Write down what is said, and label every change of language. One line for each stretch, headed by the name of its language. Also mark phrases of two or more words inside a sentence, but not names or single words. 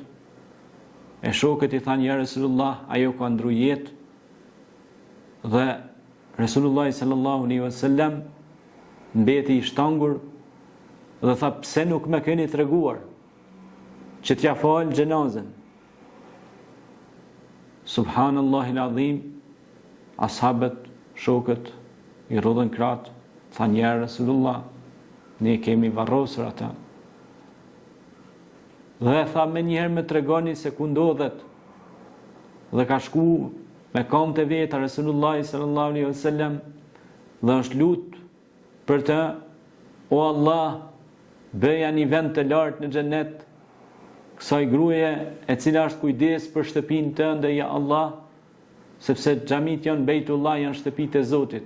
Albanian: E shokët i thanë, ja Resulullah, ajo ka ndru jetë. Dhe Resulullah
Arabic: صلى الله عليه وسلم
Albanian: mbeti i shtangur dhe tha, pse nuk më keni treguar që t'ja fal xhenazën?
Arabic: سبحان الله العظيم,
Albanian: ashabët, shokët i rrodhën krah, thanë, ja Resulullah, ne kemi varrosur ata. Dhe tha, me njëherë me tregoni se ku ndodhet. Dhe ka shku me kam të veta Resulullah
Arabic: صلى الله عليه وسلم
Albanian: dhe është lut për të, o Allah, bëja një vend të lartë në xhenet kësaj gruaje e cila është kujdes për shtëpinë tënde, ja Allah, sepse xhamit janë Bejtullah, janë shtëpitë e Zotit.